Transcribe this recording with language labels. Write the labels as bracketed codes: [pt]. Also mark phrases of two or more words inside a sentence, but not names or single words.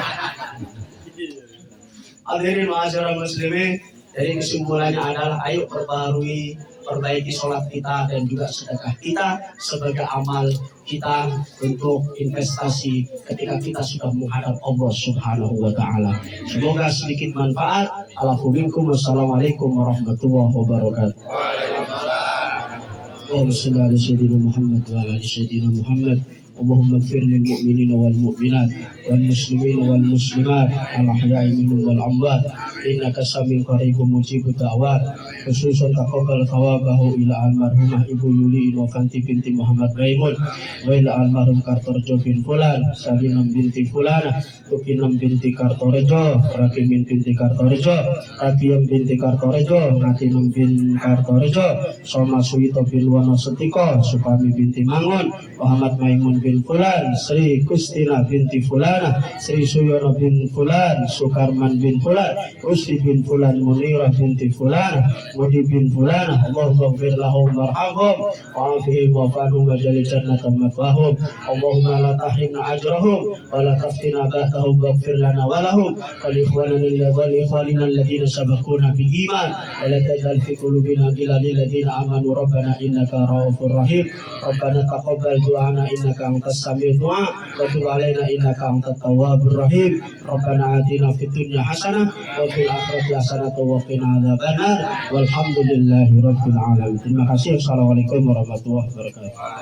[id] Hadirin [ar] معاشر المسلمين. [id] Jadi kesimpulannya adalah ayo perbaiki sholat kita dan juga sedekah kita sebagai amal kita untuk investasi ketika kita sudah menghadap Allah [ar] سبحانه وتعالى. [id] Semoga sedikit manfaat. [ar] والسلام عليكم ورحمة الله وبركاته. اللهم صل على سيدنا محمد وعلى سيدنا محمد. اللهم اغفر للمؤمنين والمؤمنات والمسلمين والمسلمات الأحياء منهم والأموات إنك سميع قريب مجيب الدعوات. خصوصا تقبل ثوابه إلى المرحومة Ibu Yuli Inovanti binti Muhammad Maimun وإلى المرحوم Kartorejo bin Fulan, Salinam binti Fulana, Tukinam binti Kartorejo, Rakimin binti Kartorejo, Rakiyam binti Kartorejo, Rakinam bin Kartorejo, Soma Suito bin Wonosetiko, Supami binti Mangun, Muhammad Maimun bin Fulan, Sri Kustina binti Fulana, Sri Suyono bin Fulan, Sukarman bin Fulan, Rusdi bin Fulan, Munirah binti Fulana, Mudi bin Fulana. اللهم اغفر لهم وارحمهم وعافهم واعف عنهم واجعل الجنة مثواهم. اللهم لا تحرمنا أجرهم ولا تفتنا بعدهم واغفر لنا ولهم ولإخواننا الذين سبقونا بالإيمان ولا تجعل في قلوبنا غلا للذين آمنوا ربنا إنك رؤوف رحيم. ربنا تقبل دعاءنا إنك أنت السميع الدعاء وتب علينا إنك أنت التواب الرحيم. ربنا آتنا في الدنيا حسنة وفي الآخرة حسنة وقنا عذاب النار. والحمد لله رب العالمين. [id] Terima kasih. [ar] السلام عليكم ورحمة الله وبركاته.